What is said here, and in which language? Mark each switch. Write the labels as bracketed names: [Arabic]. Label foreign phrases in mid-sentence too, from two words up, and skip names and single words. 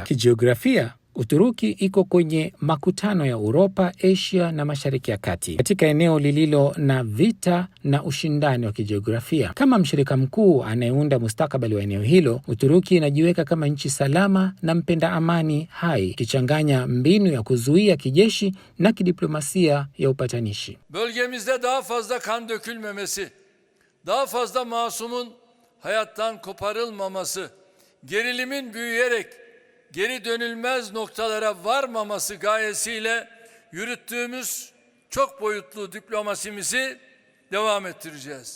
[Swahili] Kijiografia, Uturuki iko kwenye makutano ya Uropa, Asia na Mashariki ya Kati, katika eneo lililo na vita na ushindani wa kijiografia. Kama mshirika mkuu anayeunda mustakabali wa eneo hilo, Uturuki inajiweka kama nchi salama na mpenda amani hai, ikichanganya mbinu ya kuzuia kijeshi na kidiplomasia ya upatanishi. [Turkish] Bölgemizde daha fazla kan dökülmemesi, daha fazla masumun hayattan koparılmaması, gerilimin büyüyerek geri dönülmez noktalara varmaması gayesiyle yürüttüğümüz çok boyutlu diplomasimizi devam ettireceğiz.